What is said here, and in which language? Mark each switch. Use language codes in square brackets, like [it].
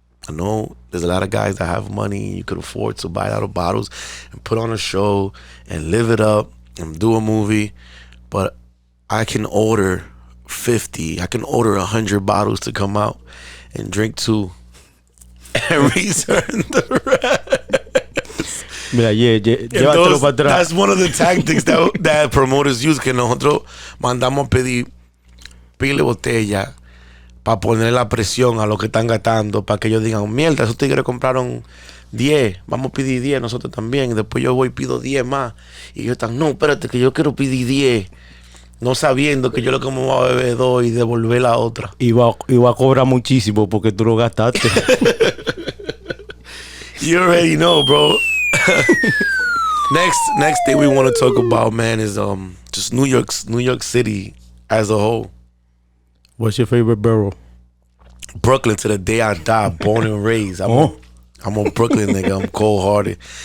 [en] I know there's a lot of guys that have money. You could afford to buy a lot of bottles and put on a show and live it up and do a movie. But I can order 50. I can order 100 bottles to come out and drink 2 and return the rest. [es] Mira, llévatelo para atrás. [en] That's one of the tactics that promoters use, [es] que nosotros mandamos a pedir pile botella para poner la presión a lo que están gastando, para que ellos digan, mierda, esos tigres compraron 10, vamos a pedir 10 nosotros también. Después yo voy y pido 10 más. Y ellos están, no, espérate, que yo quiero pedir 10. No sabiendo que yo lo que me voy a beber 2 y devolver la otra. Y va a cobrar muchísimo porque tú lo gastaste. [en] You already know, bro. Next thing we want to talk about, man, is just New York City as a whole. What's your favorite borough? Brooklyn to the day I die, born and raised. I'm a Brooklyn nigga. I'm cold-hearted.